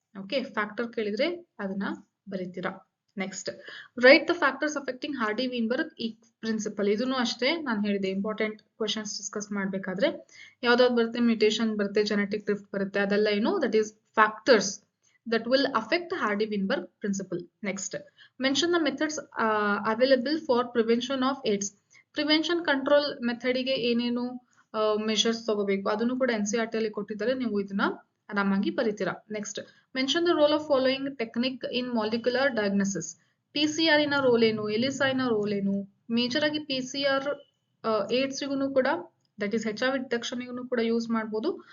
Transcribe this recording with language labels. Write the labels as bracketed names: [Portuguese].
[Kannada] Okay, factor ಕೇಳಿದ್ರೆ ಅದನ್ನ ಬರೀತೀರಾ. [English] Next, right the factors affecting Hardy Weinberg ಈ principle. [Kannada] ಇದನ್ನು ಅಷ್ಟೇ ನಾನು ಹೇಳಿದೆ, ಇಂಪಾರ್ಟೆಂಟ್ ಕ್ವಶನ್ಸ್ ಡಿಸ್ಕಸ್ ಮಾಡ್ಬೇಕಾದ್ರೆ ಯಾವ್ದಾವ್ದು ಬರುತ್ತೆ, ಮ್ಯೂಟೇಷನ್ ಬರುತ್ತೆ, ಜೆನೆಟಿಕ್ ಡ್ರಿಫ್ಟ್ ಬರುತ್ತೆ, ಅದೆಲ್ಲ ಏನು, [English] That is factors that will affect Hardy-Weinberg principle. Next, mention the methods available for prevention of AIDS. [Kannada] Prevention control method ಗೆ ಏನೇನು ಮೆಷರ್ಸ್ ತಗೋಬೇಕು ಅದನ್ನು ಕೂಡ NCERT ಅಲ್ಲಿ ಕೊಟ್ಟಿದ್ದಾರೆ, ನೀವು ಇದನ್ನ ಆರಾಮಾಗಿ ಬರೀತೀರಾ. [English] Next, mention the role of following technique in molecular diagnosis. [Kannada] PCR ನ ರೋಲ್ ಏನು, ಎಲಿಸಾ ನ ರೋಲ್ ಏನು. ಮೇಜರ್ ಆಗಿ PCR AIDS ಗೂ ಕೂಡ, ದಟ್ ಈಸ್ HIV ಡಿಟೆಕ್ಷನ್ ಕೂಡ ಯೂಸ್ ಮಾಡಬಹುದು.